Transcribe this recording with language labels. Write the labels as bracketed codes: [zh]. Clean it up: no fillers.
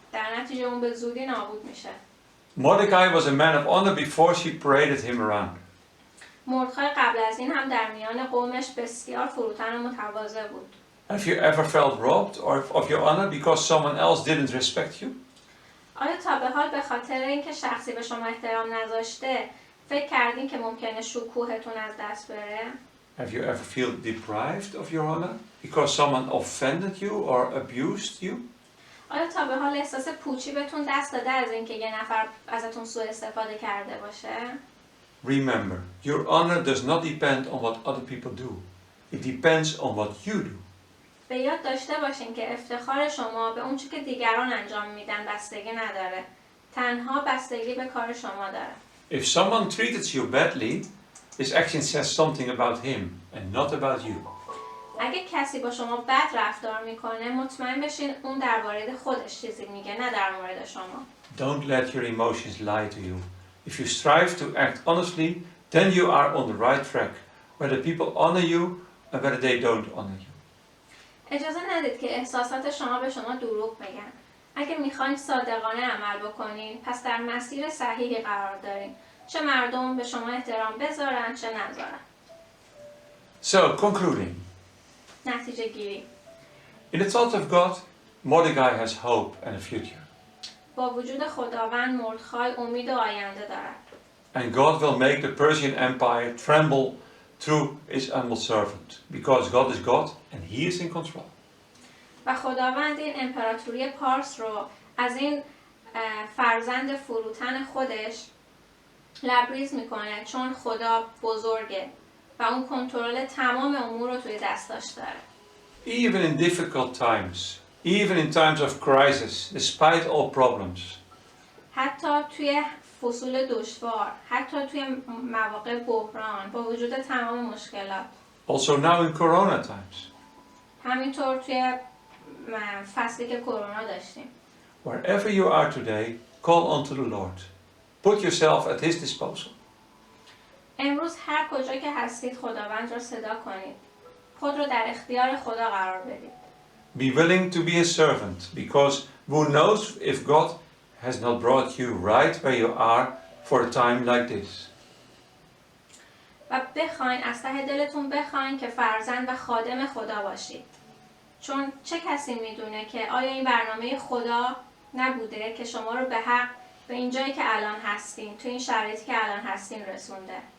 [fa] در نتیجه اون به زودی نابود میشه. [en] Mordecai was a man of honor before she paraded him around. [fa] مردخای قبل از این هم در میان قومش بسیار فروتن و متواضع بود. [en] Have you ever felt robbed of your honor because someone else didn't respect you? [fa] آیا تا به حال به خاطر اینکه شخصی به شما احترام نذاشته فکر کردین که ممکنه شکوهتون از دست بره؟ [en] Have you ever feel deprived of your honor because someone offended you or abused you? [fa] آیا تا به حال احساس پوچی بهتون دست داده از اینکه یه نفر ازتون سوء استفاده کرده باشه؟ [en] Remember, your honor does not depend on what other people do. It depends on what you do. [fa] به یاد داشته باشین که افتخار شما به اون چیزی که دیگران انجام میدن بستگی نداره. تنها بستگی به کار شما داره. [en] If someone treated you badly, his action says something about him and not about you. [fa] اگه کسی با شما بد رفتار میکنه مطمئن بشین اون درباره خودش چیزی میگه نه در مورد شما. [en] Don't let your emotions lie to you. If you strive to act honestly, then you are on the right track, whether people honor you and whether they don't honor you. [fa] اجازه ندید که احساسات شما به شما دروغ بگن. اگه میخواین صادقانه عمل بکنین، پس در مسیر صحیحی قرار دارین. چه مردم به شما احترام بذارن چه نذارن. [en] So, concluding. [fa] نتیجه گیری. [en] In the thoughts of God, Mordecai has hope and a future. [fa] با وجود خداوند مردخای امید و آینده دارد. [en] And God will make the Persian Empire tremble through his humble servant, because God is God and he is in control. [fa] و خداوند این امپراتوری پارس رو از این فرزند فروتن خودش لبریز میکنه چون خدا بزرگه و اون کنترل تمام امور رو توی دستش داره. [en] Even in difficult times, even in times of crisis, despite all problems, [fa] حتی توی فصول دشوار، حتی توی مواقع بحران، با وجود تمام مشکلات. [en] also now in Corona times, [fa] همینطور توی فصلی که کرونا داشتیم. [en] wherever you are today, call unto the Lord. Put yourself at his disposal. [fa] امروز هر کجا که هستید خداوند را صدا کنید. خود رو در اختیار خدا قرار بدید. [en] Be willing to be a servant, because who knows if God has not brought you right where you are for a time like this. [fa] و بخواین از ته دلتون بخواین که فرزند و خادم خدا باشید. چون چه کسی میدونه که آیا این برنامه خدا نبوده که شما رو به حق به این جایی که الان هستین، تو این شرایطی که الان هستین رسونده.